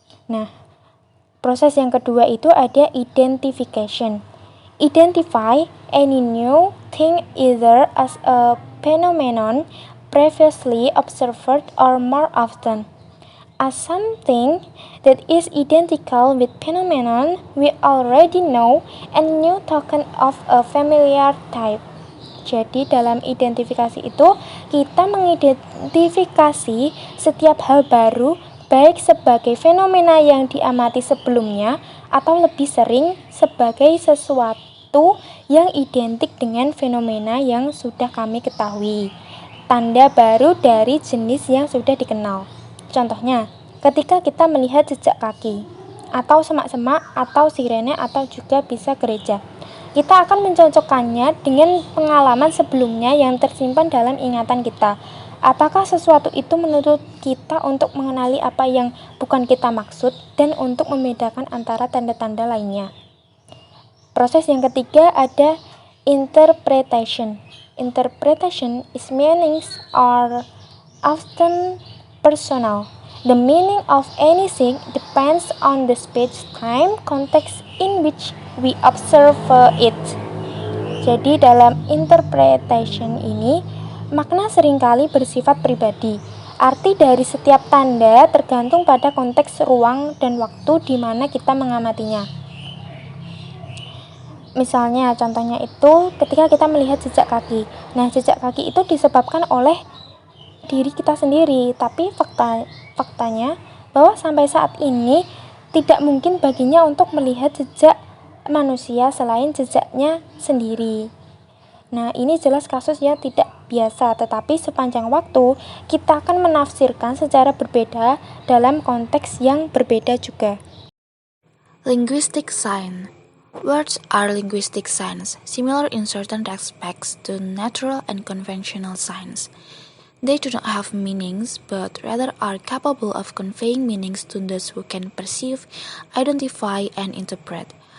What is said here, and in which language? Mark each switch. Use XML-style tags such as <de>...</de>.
<id>Nah, proses yang kedua itu ada identification.</id> <en>Identify any new thing either as a phenomenon previously observed or more often as something that is identical with phenomenon we already know and new token of a familiar type.</en> <id>Jadi dalam identifikasi itu kita mengidentifikasi setiap hal baru, baik sebagai fenomena yang diamati sebelumnya atau lebih sering sebagai sesuatu yang identik dengan fenomena yang sudah kami ketahui. Tanda baru dari jenis yang sudah dikenal. Contohnya, ketika kita melihat jejak kaki, atau semak-semak, atau sirene, atau juga bisa gereja. Kita akan mencocokkannya dengan pengalaman sebelumnya yang tersimpan dalam ingatan kita. Apakah sesuatu itu menuntut kita untuk mengenali apa yang bukan kita maksud dan untuk membedakan antara tanda-tanda lainnya. Proses yang ketiga ada interpretation.</id> <en>Interpretation is meanings are often personal. The meaning of anything depends on the space-time context in which we observe it.</en> <id>Jadi dalam interpretation ini, makna seringkali bersifat pribadi. Arti dari setiap tanda tergantung pada konteks ruang dan waktu di mana kita mengamatinya. Misalnya, contohnya itu ketika kita melihat jejak kaki. Nah, jejak kaki itu disebabkan oleh diri kita sendiri, tapi faktanya bahwa sampai saat ini tidak mungkin baginya untuk melihat jejak manusia selain jejaknya sendiri. Nah, ini jelas kasus yang tidak biasa, tetapi sepanjang waktu kita akan menafsirkan secara berbeda dalam konteks yang berbeda juga.</id> <en>Linguistic sign. Words are linguistic signs, similar in certain respects to natural and conventional signs. They do not have meanings, but rather are capable of conveying meanings to those who can perceive, identify, and interpret.</en>